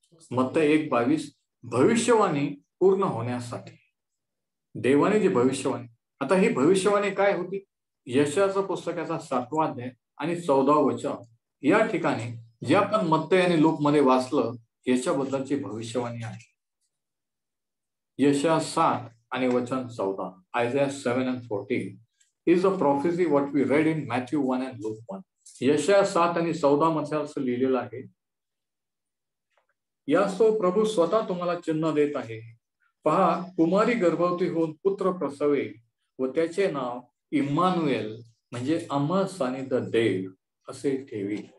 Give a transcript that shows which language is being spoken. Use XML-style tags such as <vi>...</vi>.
<mr>मत्ती 1:22 भविष्यवाणी पूर्ण होण्यासाठी देवाने जी भविष्यवाणी. आता ही भविष्यवाणी काय होती? यशायाच्या पुस्तकाचा 7वा अध्याय आणि 14वा वचन या ठिकाणी जे आपण मत्ती आणि लूक मध्ये वाचलं याच्याबद्दलची भविष्यवाणी आहे. यशाया 7 आणि वचन 14,</mr> <en>Isaiah 7 and 14 is a prophecy what we read in Matthew 1 and Luke 1.</en> <mr>यशाया 7 आणि 14 मध्ये असं लिहिलेलं आहे, यास्तव प्रभू स्वतः तुम्हाला चिन्ह देत आहे. पहा, कुमारी गर्भवती होऊन पुत्र प्रसवेल व त्याचे नाव इम्मानुएल म्हणजे आम्हा सानिध्य देव असे ठेवी.</mr>